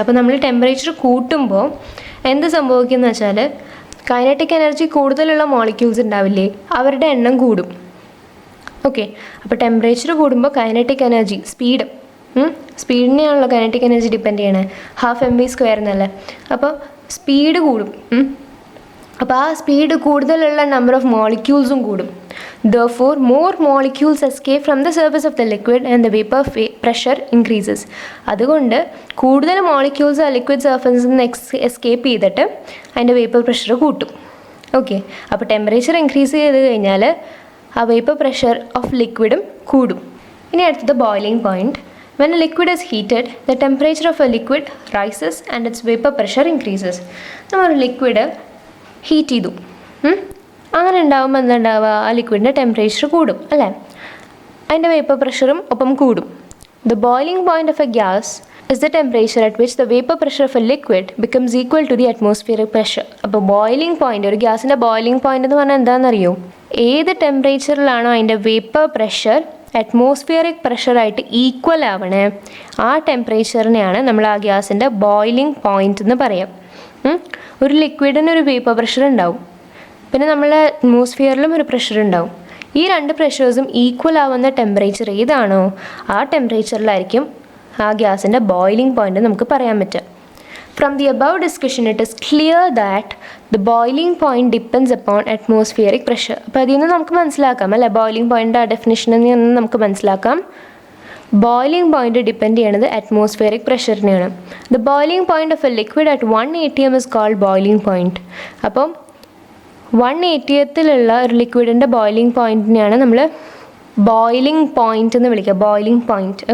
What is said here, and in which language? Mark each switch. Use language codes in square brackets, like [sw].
[ml] അപ്പോൾ നമ്മൾ ടെമ്പറേച്ചർ കൂട്ടുമ്പോൾ എന്ത് സംഭവിക്കുന്നത് വെച്ചാൽ കൈനറ്റിക് എനർജി കൂടുതലുള്ള മോളിക്യൂൾസ് ഉണ്ടാവില്ലേ, അവരുടെ എണ്ണം കൂടും. ഓക്കെ, അപ്പോൾ ടെമ്പറേച്ചർ കൂടുമ്പോൾ kinetic energy സ്പീഡിനെയാണല്ലോ kinetic energy depend ചെയ്യണേ, 12 mv² എന്നല്ലേ. അപ്പോൾ സ്പീഡ് കൂടും. അപ്പോൾ ആ സ്പീഡ് കൂടുതലുള്ള നമ്പർ ഓഫ് മോളിക്യൂൾസും കൂടും. [en] Therefore, more molecules escape from the surface of the liquid and the vapor pressure increases. [ml] അതുകൊണ്ട് കൂടുതൽ മോളിക്യൂൾസ് ആ ലിക്വിഡ് സർഫസിൽ നിന്ന് എസ്കേപ്പ് ചെയ്തിട്ട് അതിൻ്റെ വേപ്പർ പ്രഷർ കൂട്ടും. ഓക്കെ, അപ്പോൾ ടെമ്പറേച്ചർ ഇൻക്രീസ് ചെയ്ത് കഴിഞ്ഞാൽ ആ വേപ്പർ പ്രഷർ ഓഫ് ലിക്വിഡും കൂടും. ഇനി അടുത്തത് boiling point. [en] When a liquid is heated, the temperature of a liquid rises and its vapor pressure increases. [ml] നമ്മൾ ലിക്വിഡ് ഹീറ്റ് ചെയ്തു, അങ്ങനെ ഉണ്ടാകുമ്പോൾ എന്താ ഉണ്ടാവുക, ആ ലിക്വിഡിൻ്റെ ടെമ്പറേച്ചർ കൂടും അല്ലേ, അതിൻ്റെ വേപ്പർ പ്രഷറും ഒപ്പം കൂടും. [en] The boiling point of a gas is the temperature at which the vapor pressure of a liquid becomes equal to the atmospheric pressure. [ml] അപ്പോൾ ബോയിലിംഗ് പോയിൻ്റ്, ഒരു ഗ്യാസിൻ്റെ ബോയിലിംഗ് പോയിൻ്റ് എന്ന് പറഞ്ഞാൽ എന്താണെന്നറിയോ, ഏത് ടെമ്പറേച്ചറിലാണോ അതിൻ്റെ വേപ്പർ പ്രഷർ അറ്റ്മോസ്ഫിയറിക് പ്രഷറായിട്ട് ഈക്വൽ ആവണേ ആ ടെമ്പറേച്ചറിനെയാണ് നമ്മൾ ആ ഗ്യാസിൻ്റെ ബോയിലിംഗ് പോയിൻ്റ് എന്ന് പറയാം. ഒരു ലിക്വിഡിന് ഒരു വേപ്പർ പ്രഷർ ഉണ്ടാവും, പിന്നെ നമ്മളെ അറ്റ്മോസ്ഫിയറിലും ഒരു പ്രഷർ ഉണ്ടാവും. ഈ രണ്ട് പ്രഷേഴ്സും ഈക്വൽ ആവുന്ന ടെമ്പറേച്ചർ ഏതാണോ ആ ടെമ്പറേച്ചറിലായിരിക്കും ആ ഗ്യാസിൻ്റെ ബോയിലിംഗ് പോയിൻ്റ് നമുക്ക് പറയാൻ പറ്റുക. [en] From the above discussion, it is clear that the boiling point depends upon atmospheric pressure. [ml] അപ്പോൾ അതിൽ നിന്ന് നമുക്ക് മനസ്സിലാക്കാം അല്ലേ, ബോയിലിംഗ് പോയിൻ്റ് ആ ഡെഫിനിഷനിൽ നിന്ന് നമുക്ക് മനസ്സിലാക്കാം ബോയിലിംഗ് പോയിൻ്റ് ഡിപ്പെൻഡ് ചെയ്യണത് atmospheric പ്രഷറിനെയാണ്. [en] The boiling point of a liquid at 180 is called boiling point. [ml] അപ്പം 180 ഒരു ലിക്വിഡിൻ്റെ ബോയിലിംഗ് പോയിൻറ്റിനെയാണ് നമ്മൾ ബോയിലിംഗ് പോയിൻ്റ് എന്ന് വിളിക്കുക, ബോയിലിംഗ് പോയിൻ്റ്.